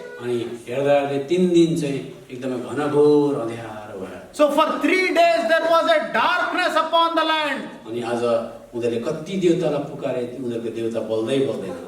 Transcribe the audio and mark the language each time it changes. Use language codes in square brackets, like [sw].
[ne] अनि हेर्दा 3 दिन चाहिँ एकदमै घनघोर अँध्यारो भयो। [en] So for 3 days there was a darkness upon the land. [ne] अनि आज उनीहरूले कति देवतालाई पुकारे, उनीहरूको देवता बोल्दैन।